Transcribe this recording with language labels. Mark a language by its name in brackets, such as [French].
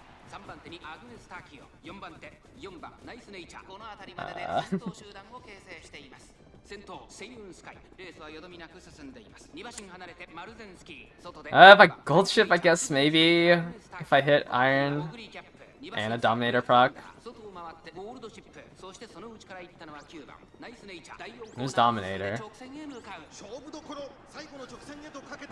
[Japanese] 3番手にアグネス・タキオ、4番手4番ナイスネイチャー、この辺りまでで先頭集団を形成しています。先頭セイウンスカイ、レースはよどみなく進んでいます。2馬身離れてマルゼンスキー、外で [English] If I gold ship, I guess maybe if I hit iron and a dominator proc. [Japanese] 外を回ってゴールドシップ、そしてその内から行ったのは9番ナイスネイチャー。第4コーナー [English] Who's dominator? [Japanese] 直線へ向かう。勝負どころ最後の直線へとかけて